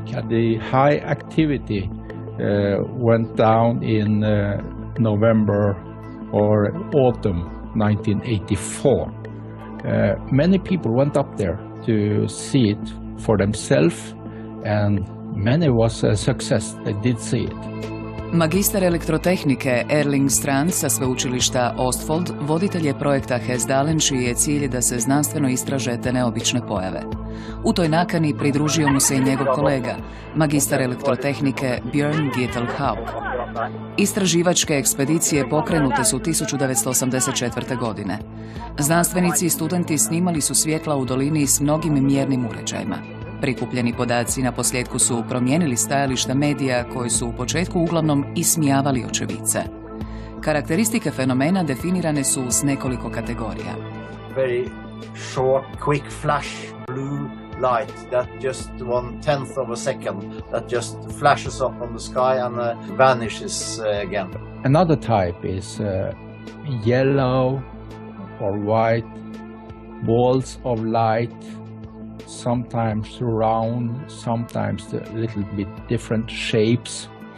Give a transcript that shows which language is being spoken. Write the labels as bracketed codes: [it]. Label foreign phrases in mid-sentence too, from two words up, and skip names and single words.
[en] The high activity went down in November or autumn 1984. Many people went up there to see it for themselves, and many was a success. They did see it. [hr] Magistar elektrotehnike Erling Strand sa sveučilišta Ostfold voditelj je projekta Hesdalen, čiji je cilj da se znanstveno istraže te neobične pojave. U toj nakani pridružio mu se i njegov kolega, magistar elektrotehnike Björn Gittelhaug. Istraživačke ekspedicije pokrenute su 1984. godine. Znanstvenici i studenti snimali su svjetla u dolini s mnogim mjernim uređajima. Prikupljeni podaci na posljedku su promijenili stajališta medija koji su u početku uglavnom ismijavali očevice. Karakteristike fenomena definirane su s nekoliko kategorija. [en] Very short, quick flash, blue light that just 1/10 of a second that just flashes up on the sky and vanishes again. Another type is yellow or white balls of light, sometimes round, sometimes a little bit different shapes.